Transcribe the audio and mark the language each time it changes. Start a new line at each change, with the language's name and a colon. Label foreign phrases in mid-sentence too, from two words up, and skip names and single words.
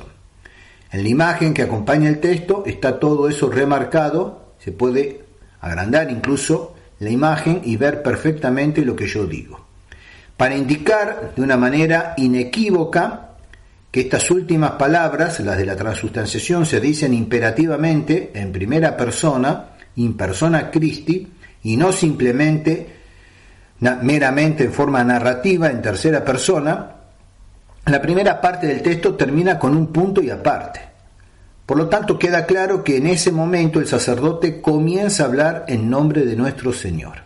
Spanish: En la imagen que acompaña el texto está todo eso remarcado, se puede agrandar incluso la imagen y ver perfectamente lo que yo digo, para indicar de una manera inequívoca que estas últimas palabras, las de la transustanciación, se dicen imperativamente en primera persona,
Latin: in persona Christi,
Spanish: y no simplemente meramente en forma narrativa en tercera persona. La primera parte del texto termina con un punto y aparte. Por lo tanto, queda claro que en ese momento el sacerdote comienza a hablar en nombre de nuestro Señor.